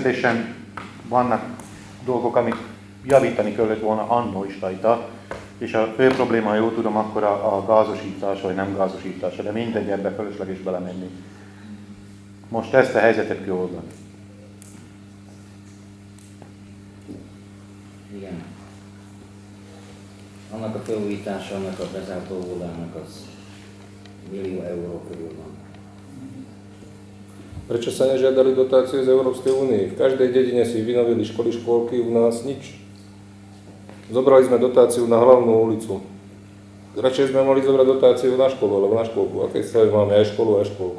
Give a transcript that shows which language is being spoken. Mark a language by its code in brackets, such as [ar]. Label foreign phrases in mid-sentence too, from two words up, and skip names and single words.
[hu] Természetesen vannak dolgok, amit javítani kellett volna annó is rajta, és a fő probléma, jól tudom, akkor a gázosítás vagy nem gázosítása, de mindegy, ebbe fölösleges belemenni. Most ezt a helyzetet kioldani. Igen. Annak a felújítása, annak a bezárt óvodának az $1 000 000 körül van. [sk] Prečo sa nežiadali dotácie z Európskej únie? V každej dedine si vynovili školy, škôlky, u nás nič. Zobrali sme dotáciu na hlavnú ulicu. Radšej sme mali zobrať dotáciu na školu, alebo na škôlku. Aké stave máme aj školu, aj škôlku.